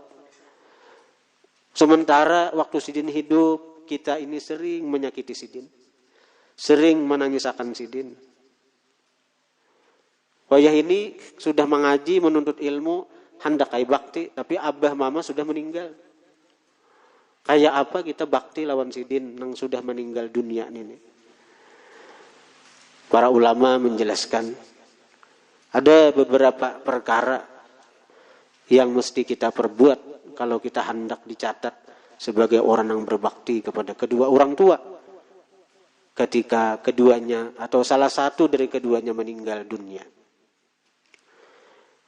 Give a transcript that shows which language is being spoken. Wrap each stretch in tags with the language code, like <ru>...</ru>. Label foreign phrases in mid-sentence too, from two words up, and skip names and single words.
<bjn>Sementara waktu sidin hidup, kita ini sering menyakiti sidin. Sering menangisakan sidin. Wayah ini sudah mengaji, menuntut ilmu, hendak kai bakti, tapi abah mama sudah meninggal. Kayak apa kita bakti lawan sidin yang sudah meninggal dunia ini?</bjn> <id>Para ulama menjelaskan, ada beberapa perkara yang mesti kita perbuat kalau kita hendak dicatat sebagai orang yang berbakti kepada kedua orang tua ketika keduanya atau salah satu dari keduanya meninggal dunia.</id>